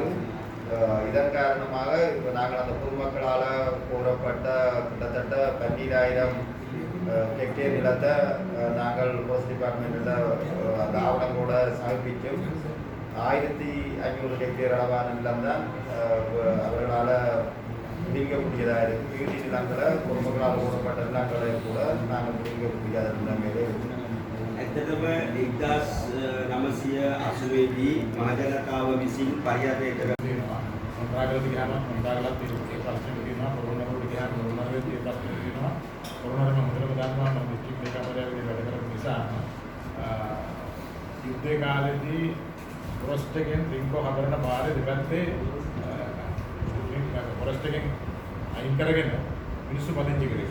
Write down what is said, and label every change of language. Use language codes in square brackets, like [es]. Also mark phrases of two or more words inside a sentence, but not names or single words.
[ta] இதன் காரணமாக இப்போ நாங்கள் அந்த பொதுமக்களால் கூறப்பட்ட கிட்டத்தட்ட 12,000 ஹெக்டேர் நிலத்தை நாங்கள் [en] post department [ta] அந்த ஆவணங்களோட சமர்ப்பிக்கும் 1,500 ஹெக்டேர் அளவான நிலம் தான் அவர்களால் முடிக்கக்கூடியதாக இருக்குது. வீட்டு நிலங்களை பொதுமக்களால் கூறப்பட்ட நிலங்களை கூட நாங்கள் முடிக்க முடியாத நிலைமையிலே இருக்குது. [si] ඇත්තටම 1980 මහජනතාව විසින් පරිහරණය කර මොන්ටාගලට ගියාම මොන්ටාගලත් ඒ ප්‍රශ්නේ තියෙනවා. කොරෝනාවට ගියාම කොරෝනාවේ ඒ ප්‍රශ්නේ තියෙනවා. කොරෝනාවේ මම හොඳටම දන්නවා මම ඩිස්ට්‍රික්ට් එකේ වැඩ කරපු නිසා යුද්ධ කාලේදී ෆොරස්ට් එකෙන් රින්කෝ හදන බාරේ දෙපැත්තේ ෆොරස්ට් එකෙන් අයින් කරගෙන මිනිස්සු පදිංචි කරේ.